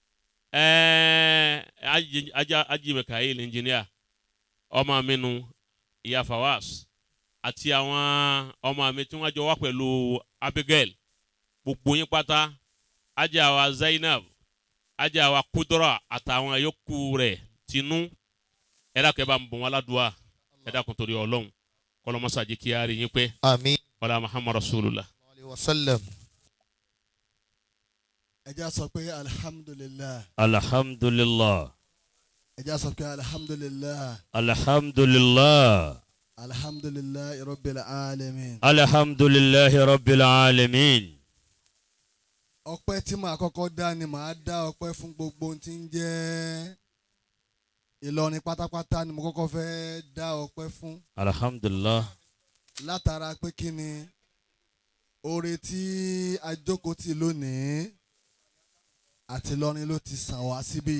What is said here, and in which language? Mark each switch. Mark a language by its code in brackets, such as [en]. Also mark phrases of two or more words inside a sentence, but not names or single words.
[yo] Haji Mikael ẹnjìníà ọmọ mi nu ìyá Fawaz àti àwọn ọmọ mi tí wọ́n jọ wá pẹ̀lú Abigail gbogbo yín pátá Haji àwa Zainab Haji àwa Kudra àtàwọn yòókù rẹ̀ tinú ẹ dákun ẹ bá ń bọ̀ wọn ládùúà ẹ dákun torí Ọlọ́run kọlọmọsá jẹ́ kí a rí yín pé àmín. [ar] ولا محمد رسول الله. عليه و سلم. [yo] ẹ jẹ́ sọ pé alhamdulillah. alhamdulillah. ẹ jẹ́ sọ pé alhamdulillah. alhamdulillah. [ar] الحمد لله رب العالمين. الحمد لله رب العالمين. [yo] ọpẹ́ tí màá kọ́kọ́ dá ni màá dá ọpẹ́ fún gbogbo ohun tí ń jẹ́ Ìlọrin pátápátá ni mo kọ́kọ́ fẹ́ dá ọpẹ́ fún. alhamdulillah. látara pé kí ni oore tí a jókòó tì lónìí àti Ìlọrin ló ti sàn wá síbí.